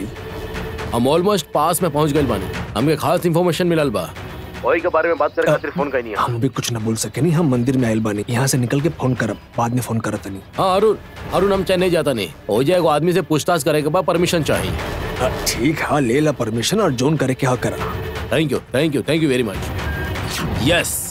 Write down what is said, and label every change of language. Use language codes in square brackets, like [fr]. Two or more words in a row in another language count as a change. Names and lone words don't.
[bho] हम ऑलमोस्ट पास में पहुंच गए बानी। हमके खास इन्फॉर्मेशन मिलल बा। वही के बारे में बात करे खातिर फोन करनी है। हम भी कुछ न बोल सके नहीं, हम मंदिर में आयल बानी। यहाँ से निकल के फोन करब, बाद में फोन करत नहीं। हाँ अरुण हम चेन्नई जाता नहीं। हो जाएगा आदमी से पूछताछ करे के बाद परमिशन चाहिए। ठीक है, ले ला परमिशन और जोन करे के हाँ करा। [en] Thank you very much. Yes